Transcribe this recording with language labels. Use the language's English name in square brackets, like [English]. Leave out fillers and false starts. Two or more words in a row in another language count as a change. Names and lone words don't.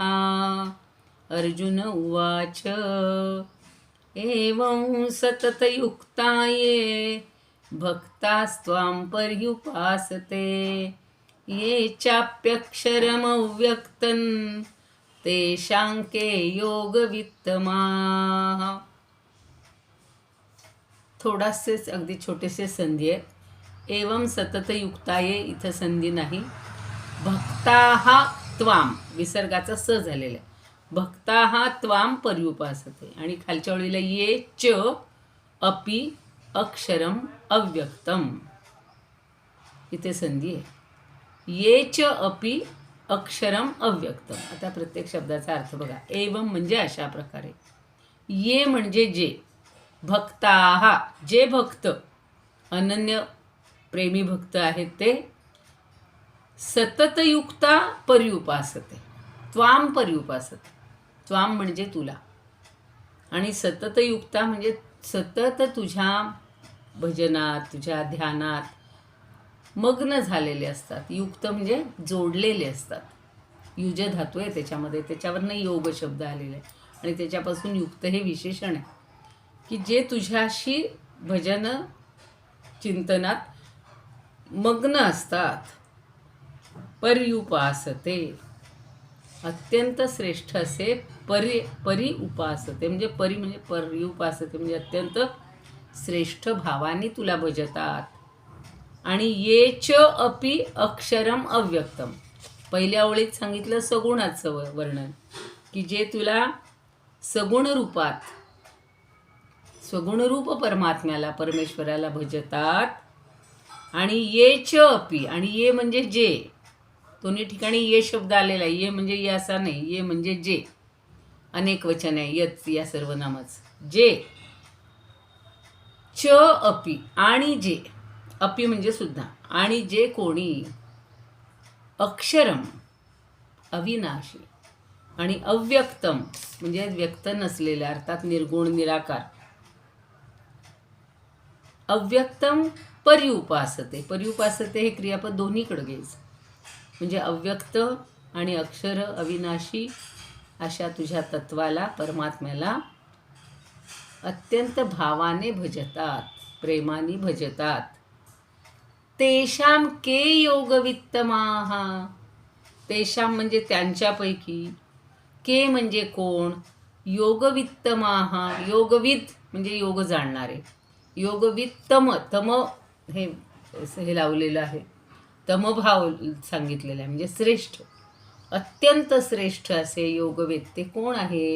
[Sanskrit] अर्जुन उवाच एवं सततयुक्ताये भक्तास्त्वां पर्युपासते ये चाप्यक्षरमव्यक्तं तेषां के योगवित्तमाः। [Marathi] थोडासेच अगदी छोटेसे संधी आहे. [Sanskrit] एवं सततयुक्ताये [Marathi] इथं संधी नाही. [Sanskrit] भक्ताः त्वाम [Marathi] विसर्गाचा स झालेला आहे. [Sanskrit] भक्ताः त्वाम पर्युपासते [Marathi] आणि खालच्या ओळीला [Sanskrit] ये च अपि अक्षरम अव्यक्तम [Marathi] इथे संधी आहे. [Sanskrit] ये च अपि अक्षरम अव्यक्तम. [Marathi] आता प्रत्येक शब्दाचा अर्थ बघा. एवं म्हणजे अशा प्रकारे. ये म्हणजे जे. भक्ताः जे भक्त अनन्य प्रेमी भक्त आहेत ते. [Sanskrit] सततयुक्ता पर्युपासते त्वाम पर्युपासते. [Marathi] त्वाम म्हणजे तुला आणि सततयुक्ता म्हणजे सतत तुझ्या भजनात तुझ्या ध्यानात मग्न झालेले असतात. युक्त म्हणजे जोडलेले असतात. युज धातू आहे त्याच्यामध्ये, त्याच्यावरनं योग शब्द आलेला आहे आणि त्याच्यापासून युक्त हे विशेषण आहे की जे तुझ्याशी भजन चिंतनात मग्न असतात. पर्युपासते अत्यंत श्रेष्ठ असे परी उपासते म्हणजे परी म्हणजे पर्युपासते म्हणजे अत्यंत श्रेष्ठ भावाने तुला भजतात. [Sanskrit] आणि ये च अपि अक्षरम अव्यक्तम. [Marathi] पहिल्या ओळीत सांगितलं सगुणाचं वर्णन की जे तुला सगुण रूपात सगुणरूप परमात्म्याला परमेश्वराला भजतात. आणि [Sanskrit] ये च अपि [Marathi] आणि ये म्हणजे जे. दोन्ही ठिकाणी ये शब्द आलेला आहे. ये म्हणजे ये असा नाही. ये म्हणजे जे अनेक वचन आहे यच या सर्वनामाचं. जे [Sanskrit] च अपि [Marathi] आणि जे. अपि म्हणजे सुद्धा. आणि जे कोणी अक्षरम अविनाशी आणि अव्यक्तम म्हणजे व्यक्त नसलेले अर्थात निर्गुण निराकार. [Sanskrit] अव्यक्तम पर्युपासते. [Marathi] पर्युपासते हे क्रियापद दोन्हीकडे घ्यायचं म्हणजे अव्यक्त आणि अक्षर अविनाशी अशा तुझ्या तत्वाला परमात्म्याला अत्यंत भावाने भजतात प्रेमाने भजतात. [Sanskrit] तेषां के योगवित्तमाः. [Marathi] तेषां म्हणजे त्यांच्यापैकी. के म्हणजे कोण. योगवित्तमाः योगविद म्हणजे योग जाणणारे. योगवित्तम तम हे लावलेलं आहे. तमभाव सांगितलेला आहे म्हणजे श्रेष्ठ. अत्यंत श्रेष्ठ असे योगवेत्ते कोण आहेत.